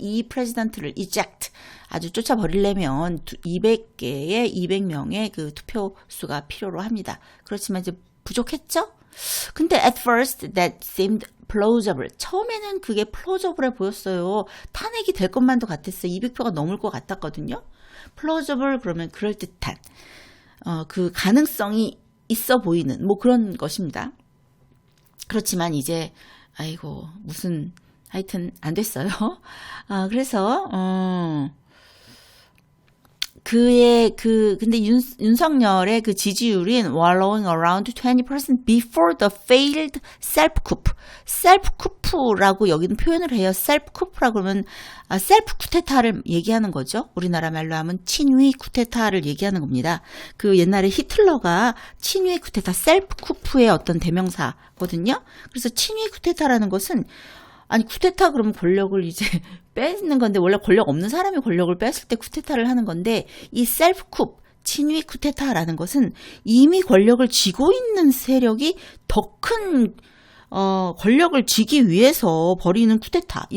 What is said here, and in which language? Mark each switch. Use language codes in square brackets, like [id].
[ko] 이 프레지던트를 eject 아주 쫓아버리려면 200개의 200명의 그 투표 수가 필요로 합니다. 그렇지만 이제 부족했죠? 근데 [en] at first that seemed plausible. [ko] 처음에는 그게 plausible해 보였어요. 탄핵이 될 것만도 같았어요. 200표가 넘을 것 같았거든요. plausible 그러면 그럴듯한 그 가능성이 있어 보이는 뭐 그런 것입니다. 그렇지만 이제 아이고 무슨 하여튼 안 됐어요. 그래서 근데 윤석열의 그 지지율인 [en] wallowing around 20% before the failed self-coup. [ko] self-coup라고 여기는 표현을 해요. self-coup라고 그러면 셀프 쿠데타를 얘기하는 거죠. 우리나라 말로 하면 친위 쿠데타를 얘기하는 겁니다. 그 옛날에 히틀러가 친위 쿠데타, 셀프-쿠프의 어떤 대명사거든요. 그래서 친위 쿠데타라는 것은 아니 쿠데타 그러면 권력을 이제 뺏는 건데 원래 권력 없는 사람이 권력을 뺐을 때 쿠데타를 하는 건데 이 셀프 쿱 친위 쿠데타라는 것은 이미 권력을 쥐고 있는 세력이 더 큰 권력을 쥐기 위해서 벌이는 쿠데타.